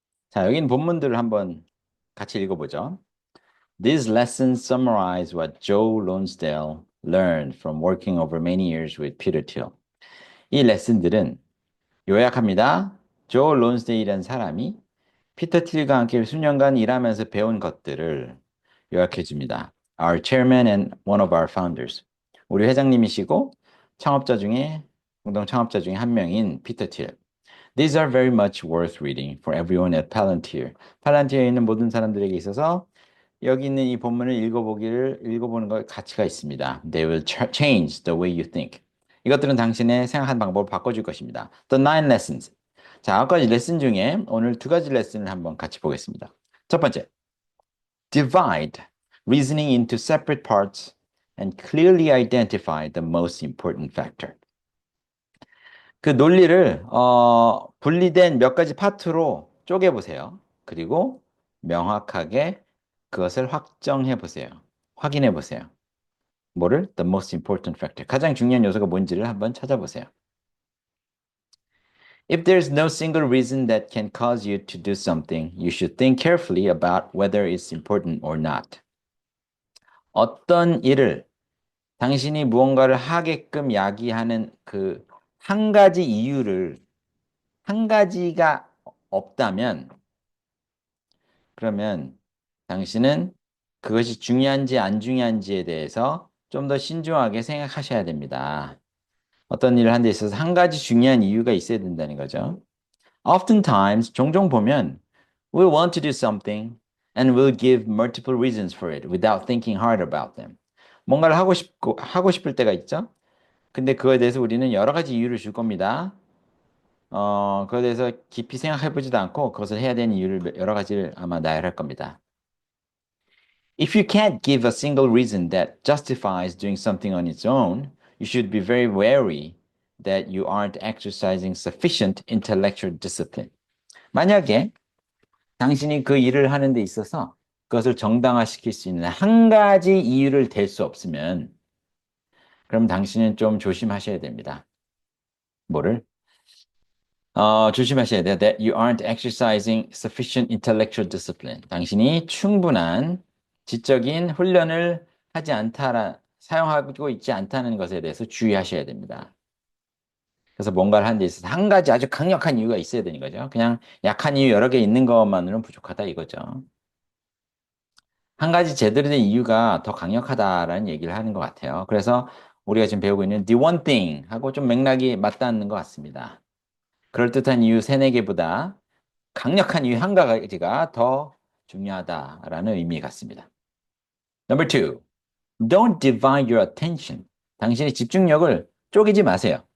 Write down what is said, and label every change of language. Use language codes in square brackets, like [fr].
[ko] 자, 여긴 본문들을 한번 같이 읽어보죠. [en] These lessons summarize what Joe Lonsdale learned from working over many years with Peter Thiel. [ko] 이 레슨들은 요약합니다. 조 론스데일이라는 사람이 피터 틸과 함께 수년간 일하면서 배운 것들을 요약해 줍니다. [en] Our chairman and one of our founders. [ko] 우리 회장님이시고 창업자 중에 공동 창업자 중에 한 명인 피터 틸. [en] These are very much worth reading for everyone at Palantir. [ko] 팔란티어에 있는 모든 사람들에게 있어서 여기 있는 이 본문을 읽어보는 걸 가치가 있습니다. [en] They will change the way you think. [ko] 이것들은 당신의 생각하는 방법을 바꿔줄 것입니다. [en] The nine lessons. [ko] 자, 아홉 가지 레슨 중에 오늘 두 가지 레슨을 한번 같이 보겠습니다. 첫 번째, [en] divide reasoning into separate parts and clearly identify the most important factor. [ko] 그 논리를 분리된 몇 가지 파트로 쪼개 보세요. 그리고 명확하게 그것을 확정해 보세요. 확인해 보세요. 뭐를? [en] The most important factor. [ko] 가장 중요한 요소가 뭔지를 한번 찾아보세요. [en] If there's no single reason that can cause you to do something, you should think carefully about whether it's important or not. [ko] 어떤 일을 당신이 무언가를 하게끔 야기하는 그 한 가지 이유를 한 가지가 없다면 그러면 당신은 그것이 중요한지 안 중요한지에 대해서 좀 더 신중하게 생각하셔야 됩니다. 어떤 일을 하는 데 있어서 한 가지 중요한 이유가 있어야 된다는 거죠. [en] Oftentimes, [ko] 종종 보면 [en] we'll want to do something and we'll give multiple reasons for it without thinking hard about them. [ko] 뭔가를 하고 싶을 때가 있죠. 근데 그거에 대해서 우리는 여러 가지 이유를 줄 겁니다. 그거에 대해서 깊이 생각해보지도 않고 그것을 해야 되는 이유를 여러 가지를 아마 나열할 겁니다. [en] If you can't give a single reason that justifies doing something on its own, you should be very wary that you aren't exercising sufficient intellectual discipline. [ko] 만약에 당신이 그 일을 하는 데 있어서 그것을 정당화시킬 수 있는 한 가지 이유를 댈 수 없으면 그럼 당신은 좀 조심하셔야 됩니다. 뭐를? 조심하셔야 돼요. [en] That you aren't exercising sufficient intellectual discipline. [ko] 당신이 충분한 지적인 훈련을 사용하고 있지 않다는 것에 대해서 주의하셔야 됩니다. 그래서 뭔가를 하는 데 있어서 한 가지 아주 강력한 이유가 있어야 되는 거죠. 그냥 약한 이유 여러 개 있는 것만으로는 부족하다 이거죠. 한 가지 제대로 된 이유가 더 강력하다라는 얘기를 하는 것 같아요. 그래서 우리가 지금 배우고 있는 [en] the one thing [ko] 하고 좀 맥락이 맞닿는 것 같습니다. 그럴듯한 이유 세네 개보다 강력한 이유 한 가지가 더 중요하다라는 의미 같습니다. [en] Number two, don't divide your attention. [ko] 당신의 집중력을 쪼개지 마세요.